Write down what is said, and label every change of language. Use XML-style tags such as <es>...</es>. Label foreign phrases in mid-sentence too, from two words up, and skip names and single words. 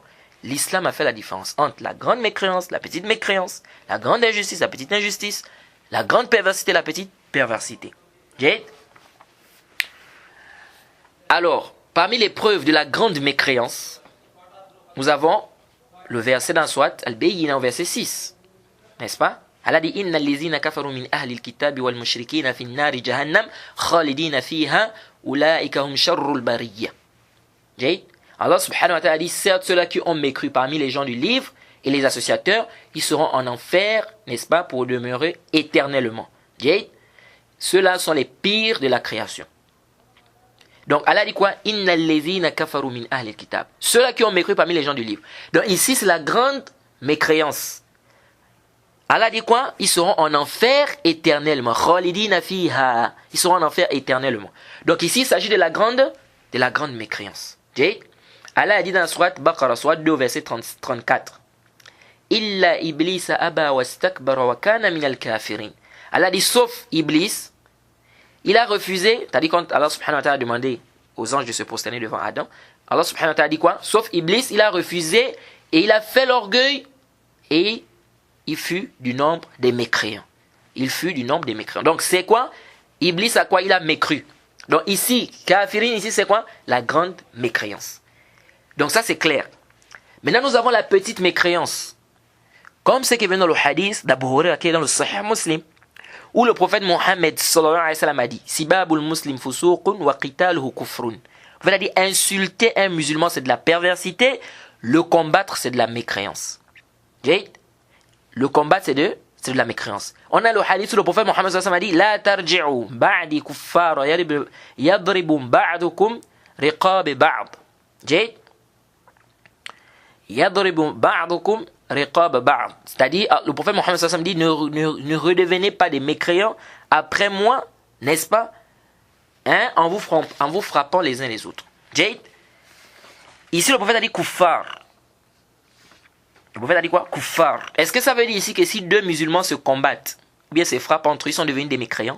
<fr>L'islam a fait la différence entre la grande mécréance, la petite mécréance, la grande injustice, la petite injustice, la grande perversité, la petite perversité. Alors, parmi les preuves de la grande mécréance, nous avons le verset dans Surat Al-Bayyina au verset 6. N'est-ce pas? Allah dit</fr> <ar>إن الذين كفروا من أهل الكتاب والمشركين في النار جهنم خالدين فيها أولئك هم شر البرية.</ar> <fr>Allah</fr> <ar>سبحانه وتعالى</ar> <fr>dit certes ceux-là qui ont mécru parmi les gens du livre et les associateurs, ils seront en enfer, n'est-ce pas, pour demeurer éternellement. Ceux-là sont les pires de la création. Donc Allah dit quoi?</fr> <ar>إن الذين كفروا من أهل الكتاب.</ar> <fr>Ceux-là qui ont mécru parmi les gens du livre. Donc ici c'est la grande mécréance. Allah dit quoi? Ils seront en enfer éternellement.</fr> <ar>خالدين فيها.</ar> <fr>Ils seront en enfer éternellement. Donc ici, il s'agit de la grande mécréance. Allah a dit dans la sourate Baqarah, sourate 2, verset 34.</fr> <ar>إلا إبليس أبى واستكبر وكان من الكافرين.</ar> <fr>Allah dit sauf Iblis, il a refusé, c'est-à-dire quand Allah</fr> <ar>سبحانه وتعالى</ar> <fr>a demandé aux anges de se prosterner devant Adam, Allah</fr> <ar>سبحانه وتعالى</ar> <fr>a dit quoi? Sauf Iblis, il a refusé et il a fait l'orgueil et il fut du nombre des mécréants. Il fut du nombre des mécréants. Donc c'est quoi? Iblis à quoi il a mécru. Donc ici, kafirin, ici c'est quoi? La grande mécréance. Donc ça c'est clair. Maintenant nous avons la petite mécréance. Comme ce qui est venu dans le hadith d'Abu Huraira qui est dans le Sahih Muslim, où le prophète Mohammed</fr> <ar>صلى الله عليه وسلم</ar> <fr>a dit</fr> <ar>سباب المسلم فسوق وقتاله كفر.</ar> <fr>Il a dit insulter un musulman c'est de la perversité, le combattre c'est de la mécréance. Le combat, c'est de la mécréance. On a le hadith où le prophète Mohammed</fr> <ar>صلى الله عليه وسلم</ar> <fr>a dit</fr> <ar>لا ترجعوا بعدي كفارا يضرب بعضكم رقاب بعض. يضرب بعضكم رقاب بعض.</ar> <fr>C'est-à-dire, le prophète Mohammed</fr> <ar>صلى الله عليه وسلم</ar> <fr>dit ne redevenez pas des mécréants après moi, n'est-ce pas, hein, en vous frappant les uns les autres. Ici, le prophète a dit kuffar. Le prophète a dit quoi? Kuffar. Est-ce que ça veut dire ici que si deux musulmans se combattent, ou bien ces frappes entre eux, ils sont devenus des mécréants?</fr>